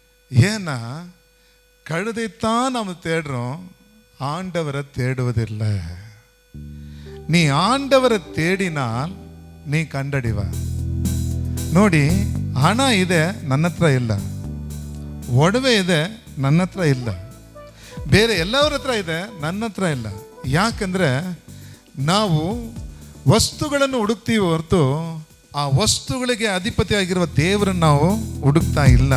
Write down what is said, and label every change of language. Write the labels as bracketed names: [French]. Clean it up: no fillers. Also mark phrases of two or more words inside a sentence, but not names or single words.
[Tamil] ஏன்னா கழுதைத்தான் நாம் தேடுறோம், ஆண்டவரை தேடுவதில்லை. நீ ஆண்டவரை தேடினால் [Kannada] ನೀ ಕಂಡಡಿವ ನೋಡಿ. ಹಣ ಇದೆ, ನನ್ನ ಹತ್ರ ಇಲ್ಲ. ಒಡವೆ ಇದೆ, ನನ್ನ ಹತ್ರ ಇಲ್ಲ. ಬೇರೆ ಎಲ್ಲರ ಹತ್ರ ಇದೆ, ನನ್ನ ಹತ್ರ ಇಲ್ಲ. ಯಾಕಂದರೆ ನಾವು ವಸ್ತುಗಳನ್ನು ಹುಡುಕ್ತೀವಿ ಹೊರತು ಆ ವಸ್ತುಗಳಿಗೆ ಅಧಿಪತಿಯಾಗಿರುವ ದೇವರನ್ನು ನಾವು ಹುಡುಕ್ತಾ ಇಲ್ಲ.